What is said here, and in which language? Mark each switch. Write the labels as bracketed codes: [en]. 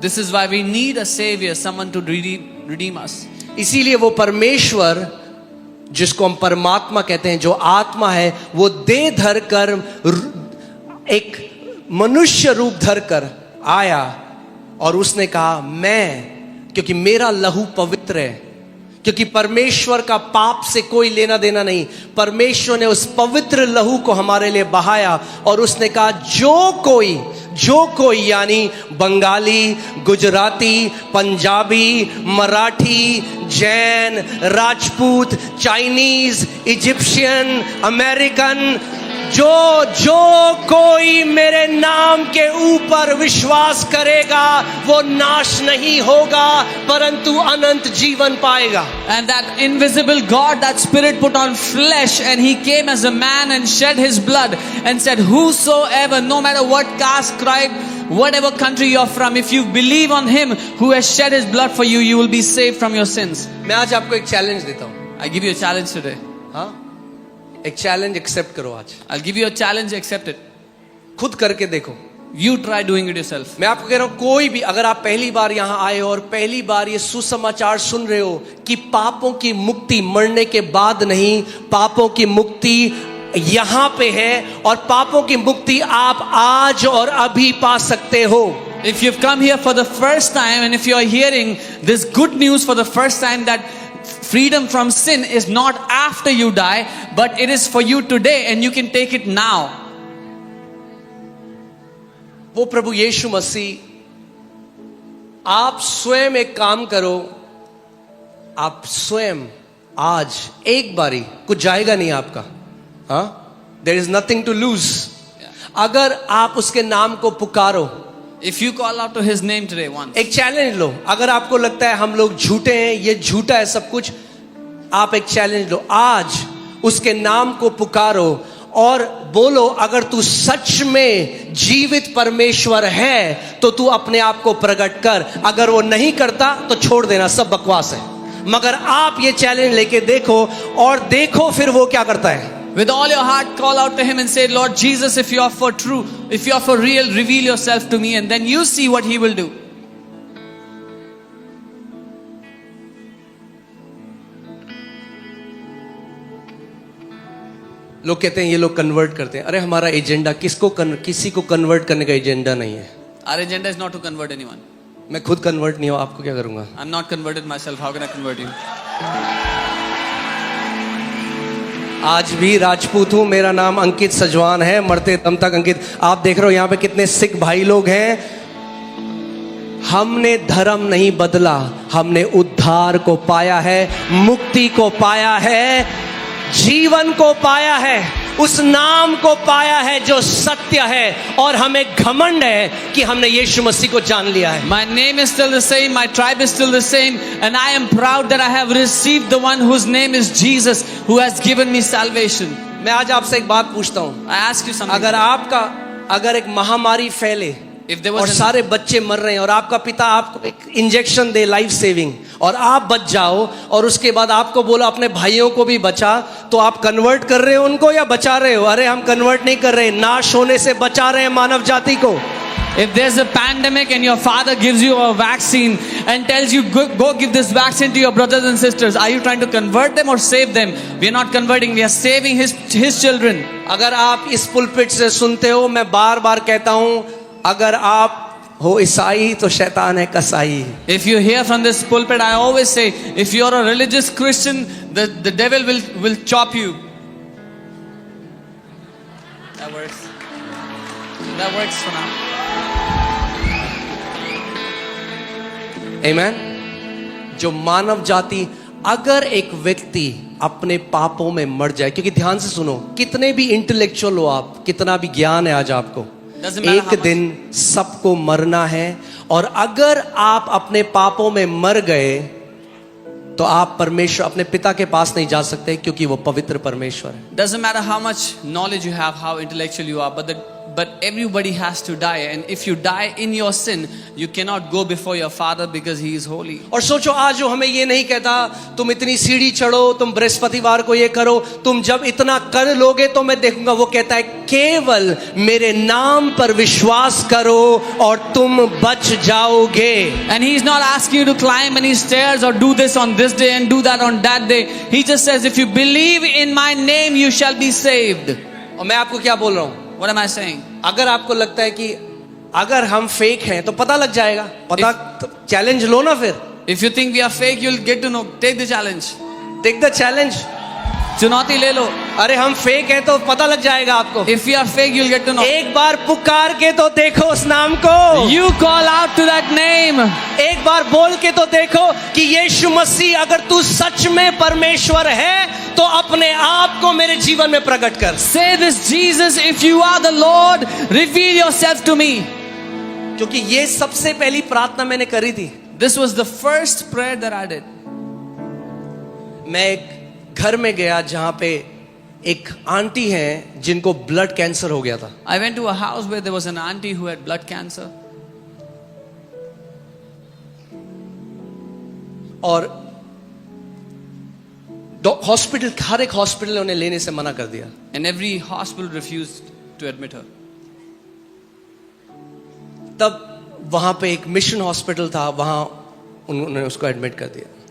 [en] This is why we need a savior, someone to redeem us. [hi] इसीलिए वो परमेश्वर जिसको हम परमात्मा कहते हैं, जो आत्मा है, वो देह धर कर एक मनुष्य रूप धर कर आया और उसने कहा, मैं, क्योंकि मेरा लहू पवित्र है, क्योंकि परमेश्वर का पाप से कोई लेना देना नहीं, परमेश्वर ने उस पवित्र लहू को हमारे लिए बहाया और उसने कहा, जो कोई यानी Bengali, Gujarati, Punjabi, Marathi, Jain, Rajput, Chinese, Egyptian, American, जो कोई मेरे नाम के ऊपर विश्वास करेगा वो नाश नहीं होगा परंतु अनंत जीवन पाएगा. [en] And that invisible God, that Spirit put on flesh and He came as a man and shed His blood and said, whosoever, no matter what caste, tribe, whatever country you're from, if you believe on Him who has shed His blood for you, you will be saved from your sins. [hi] मैं आज आपको एक challenge देता हूँ. [en] I give you a challenge today. [hi] हाँ, एक challenge accept करो आज. [en] I'll give you a challenge, accept it. [hi] खुद करके देखो. [en] You try doing it yourself. [hi] मैं आपको कह रहा हूं, कोई भी अगर आप पहली बार यहां आए हो और पहली बार ये सुसमाचार सुन रहे हो कि पापों की मुक्ति मरने के बाद नहीं, पापों की मुक्ति यहां पे है और पापों की मुक्ति आप आज और अभी पा सकते हो. [en] If you've come here for the first time and if you're hearing this good news for the first time that freedom from sin is not after you die, but it is for you today and you can take it now. [hi] वो प्रभु यीशु मसीह, आप स्वयं एक काम करो, आप स्वयं आज एक बारी, कुछ जाएगा नहीं आपका. हाँ, [en] There is nothing to lose. [hi] अगर आप उसके नाम को पुकारो, [en] If you call out to His name today once. [hi] एक चैलेंज लो. अगर आपको लगता है हम लोग झूठे हैं, ये झूठा है सब कुछ, आप एक चैलेंज लो. आज उसके नाम को पुकारो और बोलो, अगर तू सच में जीवित परमेश्वर है तो तू अपने आप को प्रकट कर. अगर वो नहीं करता तो छोड़ देना, सब बकवास है. मगर आप ये चैलेंज लेके देखो और देखो फिर वो क्या करता है. [en] With all your heart, call out to Him and say, Lord Jesus, if you are for true, if you are for real, reveal yourself to me, and then you see what He will do. [hi] लोग कहते हैं, ये लोग convert करते हैं. अरे हमारा agenda किसी को कन्वर्ट करने का एजेंडा नहीं है. [en] Our agenda is not to convert anyone. [hi] मैं खुद कन्वर्ट नहीं हूं, आपको क्या करूंगा. [en] I'm not converted myself. How can I convert you? [hi] आज भी राजपूत हूं. मेरा नाम अंकित सजवान है, मरते दम तक अंकित. आप देख रहे हो यहाँ पे कितने सिख भाई लोग हैं. हमने धर्म नहीं बदला, हमने उद्धार को पाया है, मुक्ति को पाया है, जीवन को पाया है, उस नाम को पाया है जो सत्य है. और हमें घमंड है कि हमने यीशु मसीह को जान लिया है. [en] My name is still the same, my tribe is still the same, and I am proud that I have received the one whose name is Jesus, who has given me salvation. [hi] मैं आज आपसे एक बात पूछता हूं. [en] I ask you something. [hi] अगर एक महामारी फैले [en] If there [hi] और [en] was [hi] सारे बच्चे मर रहे हैं और आपका पिता आपको एक इंजेक्शन दे लाइफ सेविंग और आप बच जाओ और उसके बाद आपको बोला अपने भाइयों को भी बचा, तो आप कन्वर्ट कर रहे हो उनको या बचा रहे हो? अरे हम कन्वर्ट नहीं कर रहे, नाश होने से बचा रहे हैं मानव जाति को. [en] If there's a pandemic and your father gives you a vaccine and tells you go give this vaccine to your brothers and sisters, are you trying to convert them or save them? We are not converting, we are saving his children. [hi] अगर आप इस pulpit से सुनते हो, मैं बार बार कहता हूं, अगर आप हो ईसाई तो शैतान है कसाई. [en] If you hear from this pulpit, I always say, if you are a religious Christian, the devil will chop you. That works. That works for now. [hi] आमेन. जो मानव जाति, अगर एक व्यक्ति अपने पापों में मर जाए, क्योंकि ध्यान से सुनो, कितने भी इंटेलेक्चुअल हो आप, कितना भी ज्ञान है आज आपको, एक दिन सबको मरना है. और अगर आप अपने पापों में मर गए तो आप परमेश्वर अपने पिता के पास नहीं जा सकते, क्योंकि वो पवित्र परमेश्वर है. [en] Doesn't matter how much knowledge you have, how intellectual you are, but everybody has to die, and if you die in your sin, you cannot go before your Father because He is holy. [hi] और सोचो, आज जो हमें ये नहीं कहता तुम इतनी सीढ़ी चढ़ो, तुम बृहस्पतिवार को ये करो, तुम जब इतना कर लोगे तो मैं देखूंगा. वो कहता है केवल मेरे नाम पर विश्वास करो और तुम बच जाओगे. [en] And He is not asking you to climb any stairs or do this on this day and do that on that day. He just says, if you believe in my name, you shall be saved. [hi] और मैं आपको क्या बोल रहा हूं? [en] What am I saying? [hi] अगर आपको लगता है कि अगर हम फेक हैं तो पता लग जाएगा, पता चैलेंज लो ना. फिर [en] If you think we are fake, you'll get to know. Take the challenge. Take the challenge. [hi] चुनौती ले लो. अरे हम फेक हैं तो पता लग जाएगा आपको. [en] If we are fake, you'll get to know. [hi] एक बार पुकार के तो देखो उस नाम को. [en] You call out to that name. [hi] एक बार बोल के तो देखो कि यीशु मसीह, अगर तू सच में परमेश्वर है तो अपने आप को मेरे जीवन में प्रकट कर. [en] Say this, Jesus, if you are the Lord, reveal yourself to me. [hi] क्योंकि ये सबसे पहली प्रार्थना मैंने करी थी. [en] This was the first prayer that I did. [hi] मैं एक घर में गया जहां पे एक आंटी हैं जिनको ब्लड कैंसर हो गया था. [en] I went to a house where there was an auntie who had blood cancer. [hi] और हॉस्पिटल, हर एक हॉस्पिटल ने उन्हें लेने से मना कर दिया. [en] And every hospital refused to admit her. [hi] तब वहां पे एक मिशन हॉस्पिटल था, वहां उन्होंने उसको एडमिट कर दिया.